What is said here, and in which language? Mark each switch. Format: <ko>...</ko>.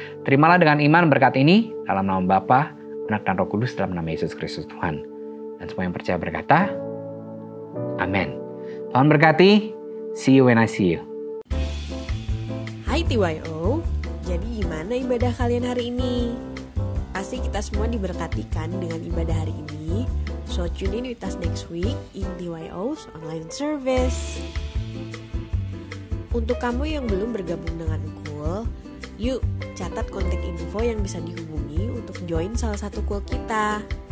<id>Terimalah dengan iman berkat ini dalam nama Bapa, Anak, dan Roh Kudus dalam nama Yesus Kristus Tuhan. Dan semua yang percaya berkata, amin. Tuhan berkati.</id> <en>See you when I see you.</en> <id>Hai TYO, jadi gimana ibadah kalian hari ini? Pasti kita semua diberkatikan dengan ibadah hari ini.</id> <en>So tune in with us next week in TYO's online service.</en> <id>Untuk kamu yang belum bergabung dengan kul, yuk catat kontak info yang bisa dihubungi untuk join salah satu kul kita.</id>